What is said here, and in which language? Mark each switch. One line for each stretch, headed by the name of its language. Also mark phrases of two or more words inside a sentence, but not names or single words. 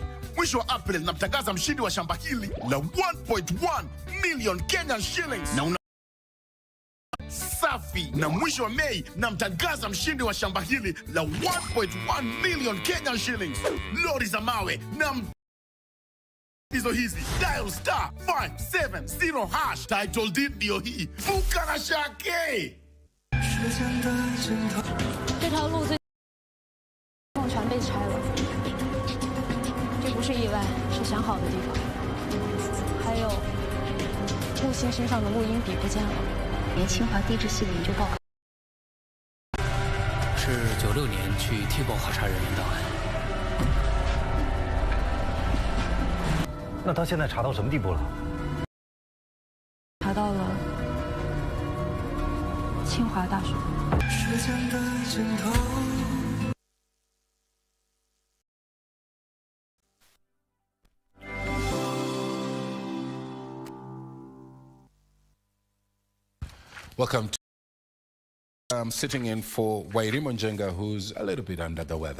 Swahili: Mwisho wa April namtangaza mshindi wa shamba hili la 1.1
English: million Kenyan shillings
Swahili: na safi, na mwisho wa Mei namtangaza mshindi wa shamba hili la 1.1
English: million Kenyan shillings.
Swahili: Lori za mawe na hizi
English: dial star 570 hash. Title deed
Swahili: ndio hii. Fuka na shake.
Chinese: 这条路最全被拆了，这不是意外，是想好的地方。还有木星身上的录音笔不见了，连清华地质系的研究报告。是96年去 Tibo 考察人员档案。那他现在查到什么地步了？查到了清华大学。
English: Welcome to sitting in for Wairimu Njenga, who's a little bit under the weather.